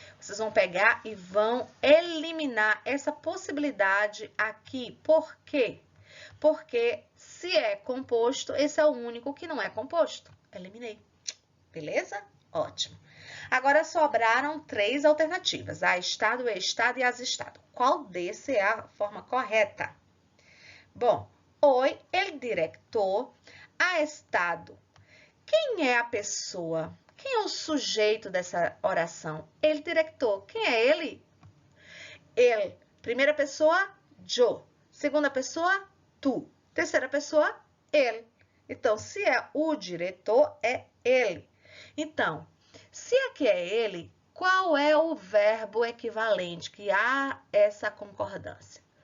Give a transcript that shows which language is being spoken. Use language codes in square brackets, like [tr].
[pt] Vocês vão pegar e vão eliminar essa possibilidade aqui. Por quê? Porque se é composto, esse é o único que não é composto. Eliminei. Beleza? Ótimo. Agora, sobraram 3 alternativas. [es] Ha estado, he estado [pt] e has estado. Qual desse é a forma correta? Bom, [es] hoy el director ha estado. [pt] Quem é a pessoa? Quem é o sujeito dessa oração? El director. Quem é ele? Ele. Primeira pessoa, yo. Segunda pessoa, tu. Terceira pessoa, ele. Então, se é o diretor, é ele. Então, se aqui é ele, qual é o verbo equivalente que há essa concordância?